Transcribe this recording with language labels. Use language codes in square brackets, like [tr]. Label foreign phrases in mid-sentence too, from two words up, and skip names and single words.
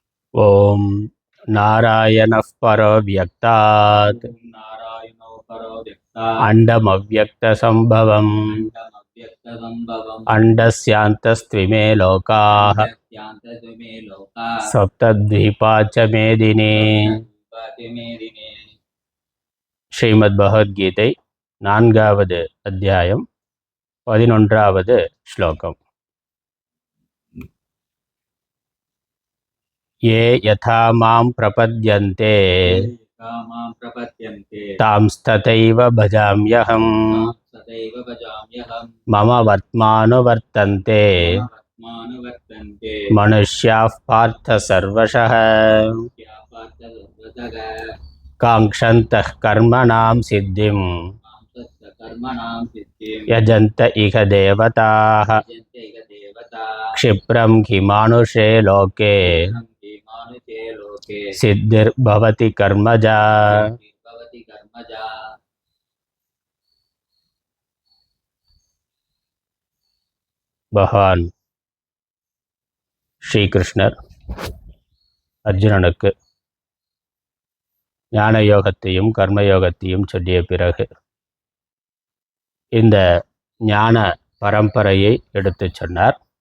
[sa] ओम् नारायणः परो व्यक्तात् अण्डमव्यक्तसम्भवम् अण्डस्यान्तस्त्विमे लोकाः सप्तद्वीपा च मेदिनी. [ta] ஸ்ரீமத் பகவத்கீதை 4வது அத்தியாயம் 11வது ஸ்லோகம். [sa] ये यथा मां प्रपद्यन्ते तांस्तथैव भजाम्यहम् मम वर्त्मानुवर्तन्ते मनुष्याः पार्थ सर्वशः काङ्क्षन्तः कर्मणां सिद्धिं यजन्त इह देवताः क्षिप्रं हि मानुषे लोके सिद्धिर्भवति कर्मजा. [ta] பகவான் ஸ்ரீகிருஷ்ணர் அர்ஜுனனுக்கு ஞான யோகத்தையும் கர்மயோகத்தையும் சொல்லிய பிறகு இந்த ஞான பரம்பரையை எடுத்து சொன்னார்.